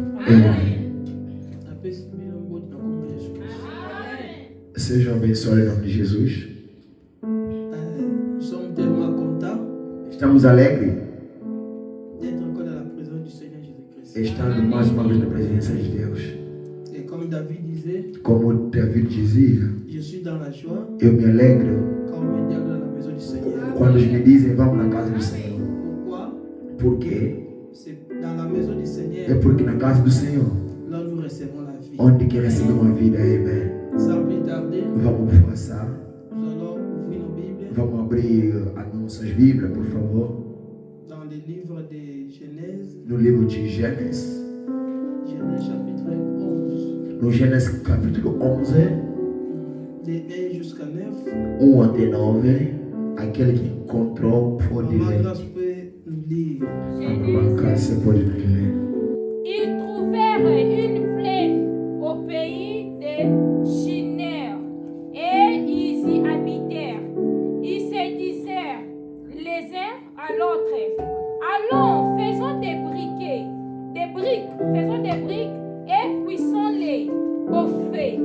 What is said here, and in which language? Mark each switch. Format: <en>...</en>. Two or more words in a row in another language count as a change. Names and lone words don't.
<pt>Seja abençoado em nome de Jesus.</pt> <fr>Nous sommes tellement contents</fr> <pt>Estamos alegres</pt> <fr>d'être encore dans la présence du Seigneur Jésus-Christ.</fr> <pt>estando mais uma vez na presença de Deus.</pt> <fr>Et comme David disait,</fr> <pt>Como David dizia,</pt> <fr>je suis dans la joie</fr> <pt>eu me alegro</pt> <fr>quand on me dit dans la maison du Seigneur.</fr> <pt>quando eles me dizem vamos na casa do Senhor.</pt> <fr>Pourquoi?</fr> <pt>Por quê?</pt> <fr>C'est dans la maison du Seigneur</fr> <pt>É porque na casa do Senhor,</pt> <fr>là nous recevons la vie.</fr> <pt>onde que recebemos a vida, amém.</pt> <fr>Sans plus tarder,</fr> <pt>Vamos passar,</pt> <fr>nous allons ouvrir nos Bibles</fr> <pt>vamos abrir as nossas Bíblias, por favor,</pt> <fr>dans le livre de Genèse,</fr> <pt>no livro de Gênesis.</pt> <fr>Genèse chapitre 11,</fr> <pt>No Gênesis capítulo 11,</pt> <fr>de 1 jusqu'à 9.</fr> <pt>1 até 9, aquele que encontrou pode Maman ler.</pt> <fr>grâce peut nous lire.</fr> <pt>A Cássia pode nos ler.</pt> <fr>Ils trouvèrent une plaine au pays de Shinéar et ils y habitèrent. Ils se disèrent les uns à l'autre, allons, faisons des briques et cuisons-les au feu.</fr>